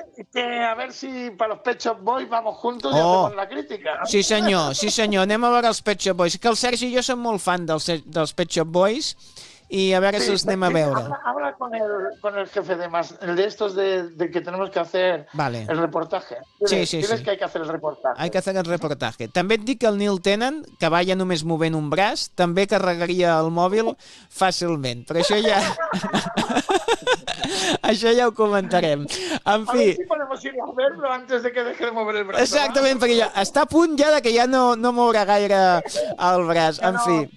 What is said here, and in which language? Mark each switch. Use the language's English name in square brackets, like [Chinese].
[Spanish] Que a ver si para los Pet Shop Boys vamos juntos y hacemos la crítica. [Catalan] Sí, senyor, sí, senyor. Anem a veure els Pet Shop Boys. Que el Sergi i jo som molt fan dels Pet Shop Boys. [Spanish] Y a ver si los [Catalan] anem a veure. [Spanish] Habla con el jefe de más, el de estos de que tenemos que hacer el reportaje. Sí, sí, sí. Diles que hay que hacer el reportaje. Hay que hacer el reportaje. [Catalan] També et dic que el Neil Tennant, que vaya només movent un braç, també carregaria el mòbil fàcilment. Però això ja... Això ja ho comentarem. En fi... [Spanish] A ver si podemos ir a verlo antes de que deje de mover el braç. [Catalan] Exactament, perquè ja està a punt ja de que ja no moure gaire el braç. En fi...